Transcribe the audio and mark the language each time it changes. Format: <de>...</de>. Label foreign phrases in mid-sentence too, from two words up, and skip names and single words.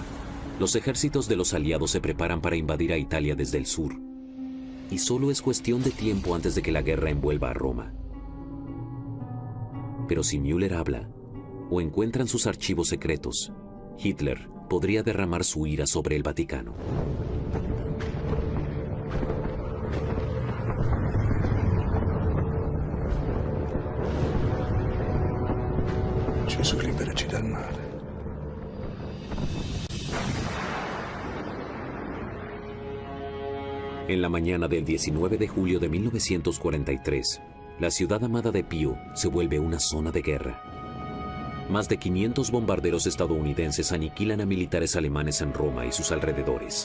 <es>Los ejércitos de los aliados se preparan para invadir a Italia desde el sur. Y solo es cuestión de tiempo antes de que la guerra envuelva a Roma. Pero si Müller habla o encuentran sus archivos secretos, Hitler podría derramar su ira sobre el Vaticano.</es> <it>Gesù liberaci dal male.</it> <es>En la mañana del 19 de julio de 1943, la ciudad amada de Pío se vuelve una zona de guerra. Más de 500 bombarderos estadounidenses aniquilan a militares alemanes en Roma y sus alrededores.</es>